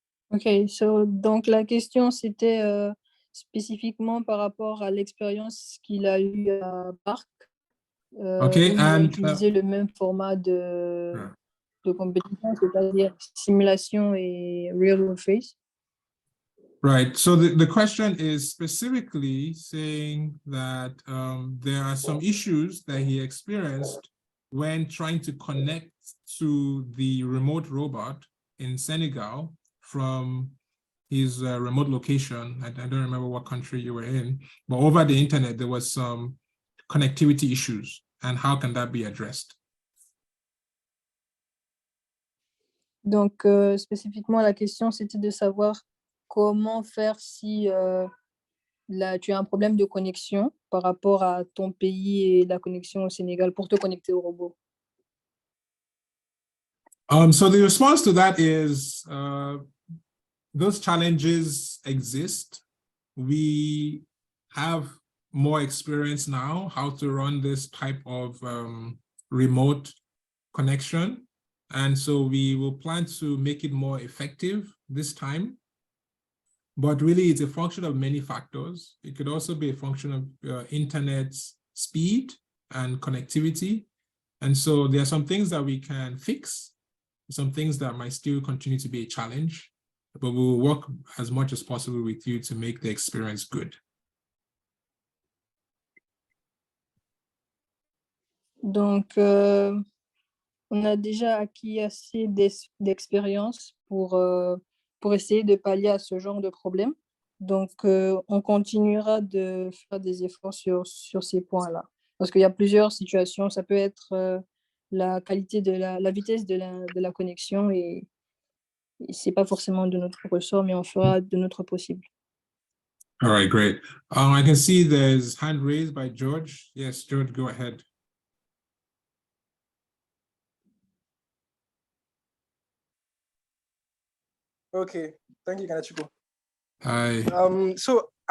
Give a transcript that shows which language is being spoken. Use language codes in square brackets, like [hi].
[fr] Ok, donc la question c'était spécifiquement par rapport à l'expérience qu'il a eue à Parc, [en] Okay, [fr] où il a [en] and [fr] utilisé le même format de compétition, c'est-à-dire simulation et real world phase. [en] right. So the question is specifically saying that there are some issues that he experienced when trying to connect to the remote robot in Senegal from his remote location. I don't remember what country you were in, but over the internet, there was some connectivity issues. And how can that be addressed? [fr] Donc, spécifiquement, la question, c'était de savoir comment faire si tu as un problème de connexion par rapport à ton pays et la connexion au Sénégal pour te connecter au robot. [en] So the response to that is those challenges exist. We have more experience now how to run this type of remote connection. And so we will plan to make it more effective this time. But really, it's a function of many factors. It could also be a function of internet speed and connectivity. And so there are some things that we can fix, some things that might still continue to be a challenge, but we will work as much as possible with you to make the experience good. [fr] Donc, on a déjà acquis assez d'expérience pour essayer de pallier à ce genre de problème. Donc, on continuera de faire des efforts sur ces points-là. Parce qu'il y a plusieurs situations. Ça peut être la qualité de la vitesse de la connexion et ce n'est pas forcément de notre ressort, mais on fera de notre possible. [en] All right, great. I can see there's hand raised by George. Yes, George, go ahead. Okay, thank you, Kanachiko. Hi. So